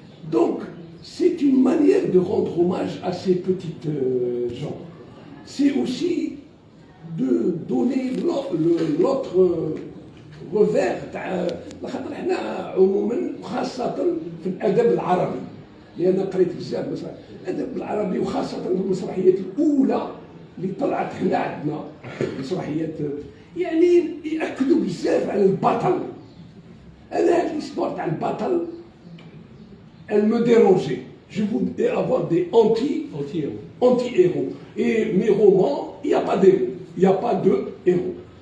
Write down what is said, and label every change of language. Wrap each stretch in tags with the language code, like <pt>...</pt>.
<fr>Donc c'est une manière de rendre hommage à ces petites gens. C'est aussi de donner l'autre revers</fr> <ar>تاع خاطر حنا عموما خاصة في الأدب العربي لأن قريت بزاف مسرح الأدب العربي وخاصة في المسرحيات الأولى اللي طلعت حنا عندنا مسرحيات يعني يأكدوا بزاف على البطل. أنا هاد l'histoire تاع البطل</ar> <fr>elle me dérangeait. Je voulais avoir des anti-héros. Et mes romans, il n'y a pas d'héros. Il n'y a pas de héros.</fr>